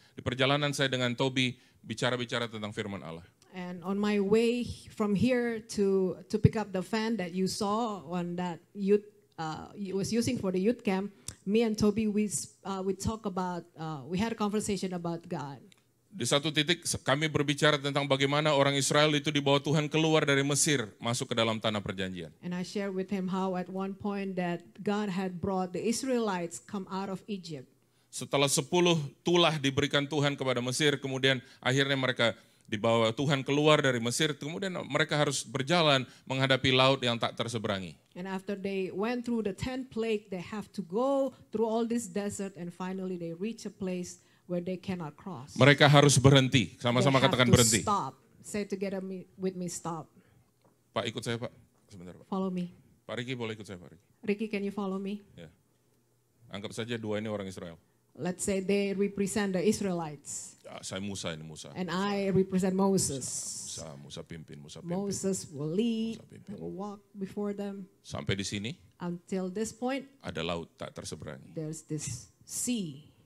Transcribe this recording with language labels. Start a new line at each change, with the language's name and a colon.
Indonesian: Di perjalanan saya dengan Toby bicara-bicara tentang firman Allah.
English: And on my way from here to pick up the fan that you saw on that youth was using for the youth camp, me and Toby we talk about we had a conversation about God.
Indonesian: Di satu titik kami berbicara tentang bagaimana orang Israel itu dibawa Tuhan keluar dari Mesir masuk ke dalam tanah perjanjian.
English: And I shared with him how at one point that God had brought the Israelites come out of Egypt.
Indonesian: Setelah 10 tulah diberikan Tuhan kepada Mesir, kemudian akhirnya mereka dibawa Tuhan keluar dari Mesir, kemudian mereka harus berjalan menghadapi laut yang tak terseberangi.
English: And after they went through the 10th plague, they have to go through all this desert and finally they reach a place where they cannot cross.
Indonesian: Mereka harus berhenti, sama-sama
English: They have
Indonesian: katakan
English: to
Indonesian: berhenti.
English: Stop. Say together with me, stop.
Indonesian: Pak ikut saya Pak, sebentar Pak.
English: Follow me.
Indonesian: Pak Riki boleh ikut saya Pak Riki.
English: Ricky, can you follow me?
Indonesian: Ya. Anggap saja dua ini orang Israel.
English: Let's say they represent the Israelites
Indonesian: Ya, saya Musa ini Musa.
English: and I represent Moses.
Indonesian: Musa pimpin.
English: Moses will lead,
Indonesian: Musa pimpin.
English: will walk before them.
Indonesian: Sampai di sini
English: Until this point,
Indonesian: ada laut tak terseberangi.
English: there's this sea.